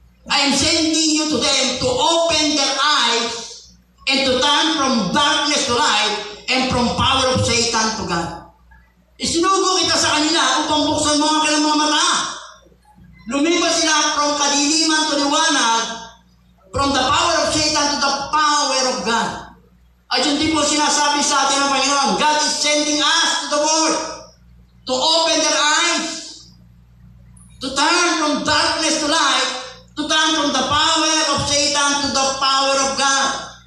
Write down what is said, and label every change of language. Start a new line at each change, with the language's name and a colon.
English: I am sending you to them to open their eyes and to turn from darkness to light and from power of Satan to God.
Filipino: Isinugo kita sa kanila upang buksan mga kanilang mga mata. Lumipas sila
English: from kadiliman to liwanag, from the power of Satan to the power of God.
Filipino: At yun din po sinasabi sa atin ng Panginoon,
English: God is sending us to the world to open their eyes, to turn from darkness to light, to turn from the power of Satan to the power of God.